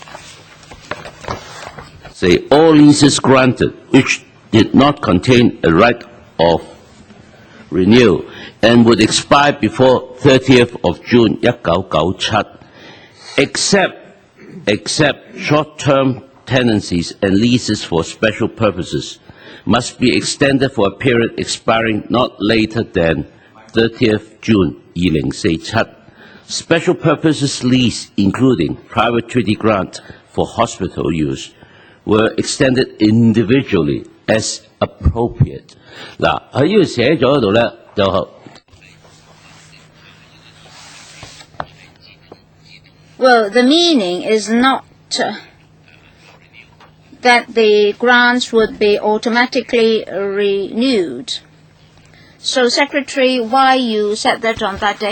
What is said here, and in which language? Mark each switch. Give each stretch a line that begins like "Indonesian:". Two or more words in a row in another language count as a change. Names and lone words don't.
English: Say all leases granted which did not contain a right of renewal and would expire before 30th of June 1997, except short-term tenancies and leases for special purposes, must be extended for a period expiring not later than 30th June 2047. Special purposes lease, including private treaty grant for hospital use, were extended individually as appropriate.
Cantonese: 嗱，喺呢度寫咗度咧，就
English: Well, the meaning is not that the grants would be automatically renewed. So, Secretary, why you said that on that day?